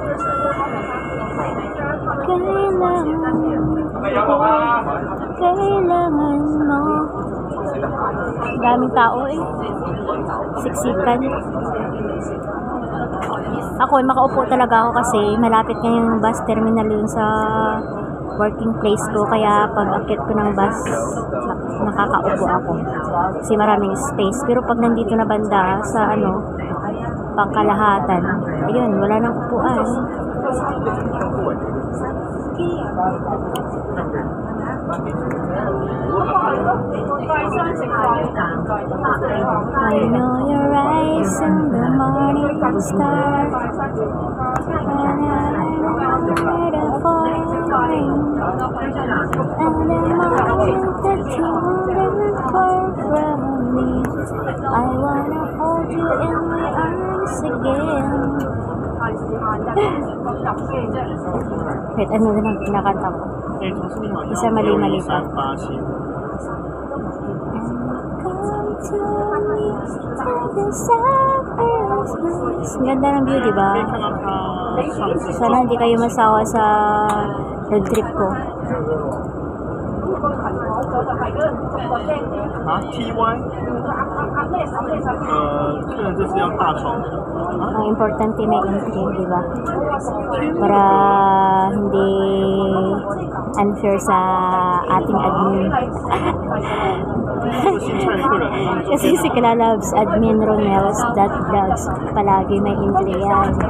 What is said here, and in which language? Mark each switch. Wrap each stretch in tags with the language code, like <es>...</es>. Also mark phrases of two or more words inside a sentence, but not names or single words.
<tl>Kailangan mo. Daming tao eh. Siksikan. Ako ay makaupo talaga ako kasi malapit nga yung bus terminal yun sa</tl> <en>working place</en> <tl>ko, kaya pag akit ko ng bus nakakaupo ako kasi maraming space. Pero pag nandito na banda sa pangkalahatan, ayun, wala nang upuan.</tl> <en>I know your eyes in the morning star, and I'm ready for rain. And the moment that you learn from me, I wanna hold you in my arms again. Wait,</en> <tl>ano na lang kinakanta ko? Isa mali-mali pa. Ang ganda ng view, diba? Sana hindi kayo masawa sa road trip ko.</tl> <zh>T1 客人这是要大床</zh> <tl>Ang importante may entry, diba? Para hindi unfair sa ating admin. Kasi si Kalalabs admin Ronels.vlogs palagi may entry yan.</tl>